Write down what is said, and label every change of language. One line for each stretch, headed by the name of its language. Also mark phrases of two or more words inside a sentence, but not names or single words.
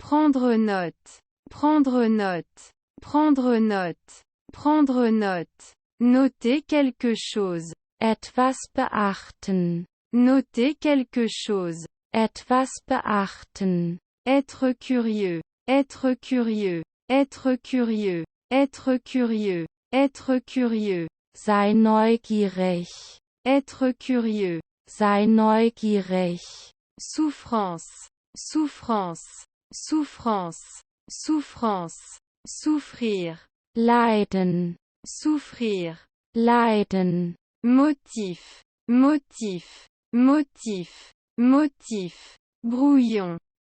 French: Prendre note. Prendre note. Prendre note. Prendre note. Noter quelque chose.
German: Etwas beachten.
French: Noter quelque chose.
German: Etwas beachten.
French: Être curieux. Être curieux. Être curieux. Être curieux. Être curieux.
German: Sei neugierig.
French: Être curieux.
German: Sei neugierig.
French: Souffrance. Souffrance. Souffrance. Souffrance. Souffrir.
German: Leiden.
French: Souffrir.
German: Leiden.
French: Motif. Motif. Motif. Motif. Brouillon.